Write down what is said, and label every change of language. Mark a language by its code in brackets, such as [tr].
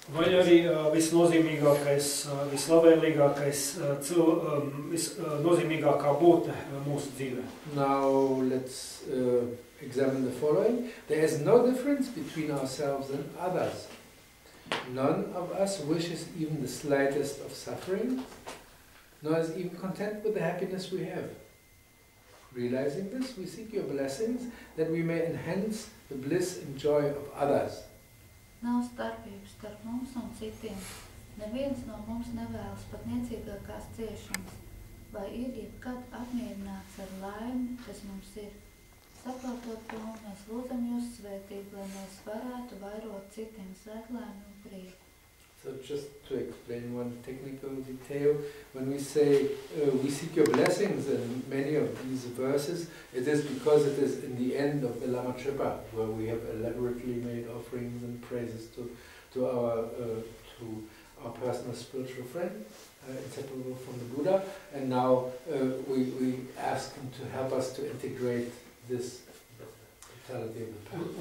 [lv] Vai arī visnozīmīgākais, vislabvēlīgākais, visnozīmīgākā būtne mūsu dzīvē. [en] Now let's examine the following. There is no difference between ourselves and others. None of us wishes even the slightest of suffering, nor is even content with the happiness we have. Realizing this, we seek your blessings that we may enhance the bliss and joy of others. [lv] Nav starpības starp mums un citiem. Neviens no mums nevēlas pat niecīgākās ciešanas, vai ir jebkad apmierināts ar laimi, kas mums ir. Saprotot to, mēs lūdzam jūs svētību, lai mēs varētu vairot citiem svētlaimi un prieku. [en] So just to explain one technical detail, when we say we seek your blessings in many of these verses, it is because it is in the end of the Lama Tripa, where we have elaborately made offerings and praises to our personal spiritual friend, inseparable from the Buddha, and now we ask him to help us to integrate this totality of the path.